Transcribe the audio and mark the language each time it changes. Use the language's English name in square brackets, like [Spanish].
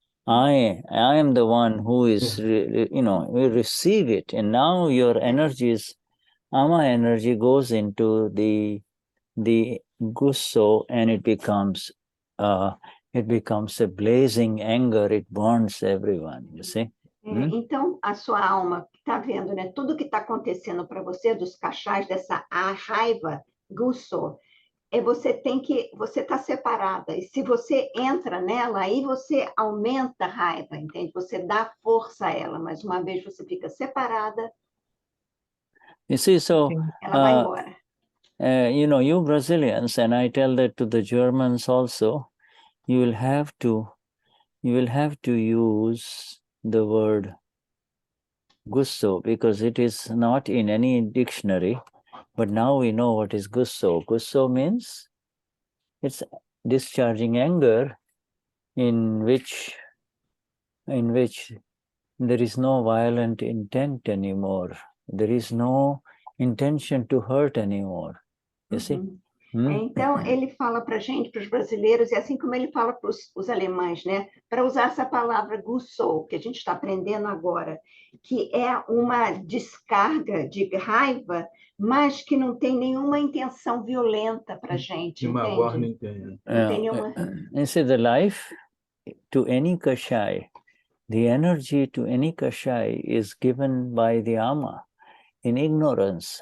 [English] I am the one who is, you know, we receive it. And now your energies, ama energy goes into the gusso, and it becomes a blazing anger. It burns everyone, you see. [Portuguese] Então, a sua alma está vendo, né? Tudo que está acontecendo para você, dos cachais, dessa raiva, gusso, você está separada. E se você entra nela, aí você aumenta a raiva, entende? Você dá força a ela, mas uma vez você fica separada, [English] you see, so, [Portuguese] ela vai embora. [English] You know, you Brazilians, and I tell that to the Germans also, you will have to use the word gusso, because it is not in any dictionary, but now we know what is gusso. Gusso means it's discharging anger in which there is no violent intent anymore. There is no intention to hurt anymore. You see? [Portuguese] Então, ele fala para a gente, para os brasileiros, e assim como ele fala para os alemães, né? Para usar essa palavra Gusso, que a gente está aprendendo agora, que é uma descarga de raiva, mas que não tem nenhuma intenção violenta para a gente, entende? Não tem nenhuma... [English] You see, the life to any Kashai, the energy to any Kashai is given by the Ama in ignorance.